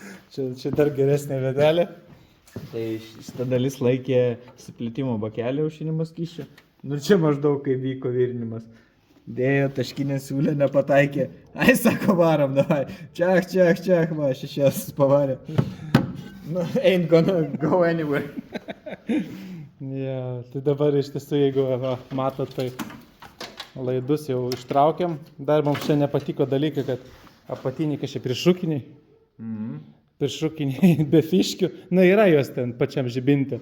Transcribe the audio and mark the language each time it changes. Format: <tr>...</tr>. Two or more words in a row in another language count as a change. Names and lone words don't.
<lt>Čia dar geresnė vėdelė. Tai šitą dalis laikė suplitimo bakelį aušinimo skysčio. Nu čia maždaug kaip vyko virinimas. Dėjo taškinę siūlę, nepataikė. Ai, sako, varom, davai. Čiak, va, šešias pavarė. Nu,</lt> <en>ain't gonna go anywhere.</en> <lt>Ja, tai dabar iš tiesų, jeigu matot, tai laidus jau ištraukiam. Dar mums čia nepatiko dalykai, kad apatiniai kažkaip priešrūkiniai. Priešrūkiniai be fiškių. Na, yra jos ten pačiam žibinti.</lt>